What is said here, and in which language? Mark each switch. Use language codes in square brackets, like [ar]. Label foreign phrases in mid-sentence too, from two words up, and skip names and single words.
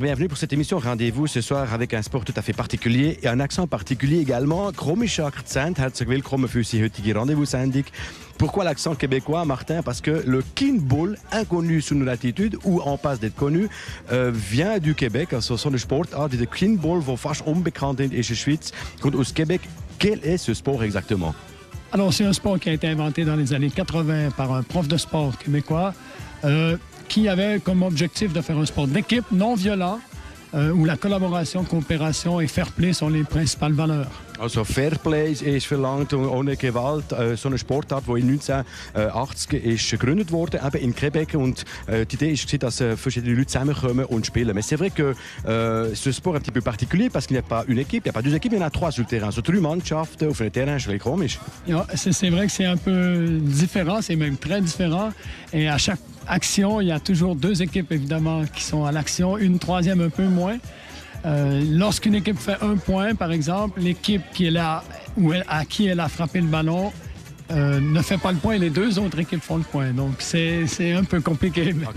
[fr] Bienvenue pour cette émission Rendez-vous ce soir avec un sport tout à fait particulier et un accent particulier également. [de] Komischer Akzent, herzlich willkommen für die heutige Rendez-vous-Sendung. [fr] Pourquoi l'accent québécois, Martin? Parce que le Kinball, inconnu sous nos latitudes, ou en passe d'être connu, vient du Québec. [de] Also so eine Sportart, der Kinball, die fast unbekannt ist in der Schweiz, kommt aus Québec. [fr] Quel est ce sport exactement? Alors, c'est un sport qui a été inventé dans les années 80 par un prof de sport québécois qui avait comme objectif de faire un sport d'équipe non violent où la collaboration, coopération et fair play sont les principales valeurs. [de] Also Fairplay ist verlangt ohne Gewalt. So eine Sportart, die in 1980 ist gegründet wurde, eben in Québec. Und die Idee ist, dass verschiedene Leute zusammenkommen und spielen. [fr] Mais c'est vrai que ce sport est un petit peu particulier parce qu'il n'y a pas une équipe, il n'y a pas deux équipes, il y en a trois sur le terrain. [de] So 3 Mannschaften auf einem Terrain, c'est komisch. Ja, [fr] c'est vrai que c'est un peu différent, c'est même très différent. Et à chaque action, il y a toujours 2 équipes évidemment qui sont à l'action, une troisième un peu moins. Lorsqu'une équipe fait 1 point, par exemple, l'équipe qui est là, à qui elle a frappé le ballon ne fait pas le point et les 2 autres équipes font le point. Donc, c'est un peu compliqué. Okay.